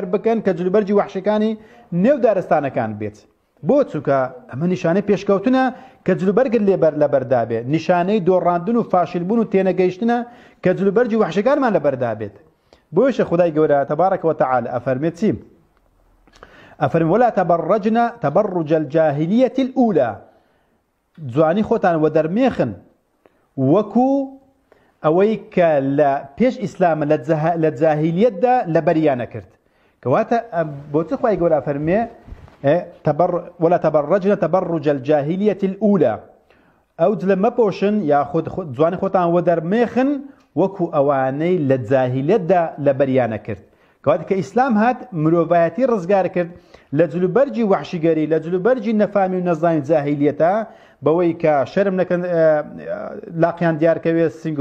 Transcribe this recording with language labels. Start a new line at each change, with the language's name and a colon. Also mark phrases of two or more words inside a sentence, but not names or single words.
Central Kurdish: بکەن کە جلوبەرجی وەحشەکانی نێو دارستانەکان بێت بۆ چونکە ئەمە نیشانەی پێشکەوتنە کە جلوبەرگت لێبەر لەبەردابێت نیشانەی دۆڕاندن و فاشلبوون و تێنەگەیشتنە کە جلوبەرجی وەحشەکانمان لەبەردابێت بۆیشە خودای گەورە تەبارەکە وتەعالە ئەفەرمێت چی ئەفەرمێ
Arabic: ولا تبرجن تبرج الجاهلية الأولى
Central Kurdish: جوانی خۆتان وەدەرمێخن وەکو ئەوەی کە لە پێش ئیسلامە لە جاهیلیەتدا لەبەریانە کرد کەواتە بۆچی خوای گەورە ئەفەرمێ
Arabic: ولا تبرجن تبرج الجاهلية الأولى
Central Kurdish: ئەو جلە مەپۆشن یاخود جوانی خۆتان وەدەرمێخن وەکو ئەوانەی لە جاهیلیەتدا لەبەریانە کرد کەواتە کە ئیسلام هات مرۆڤایەتی ڕزگار کرد لە جلوبەرجی وەحشیگەری لە جلوبەرجی نەفامی و نەزانی جاهیلیەتە بەوەی کە شەرم نەکەن لاقیان دیارکەوێ سنگ و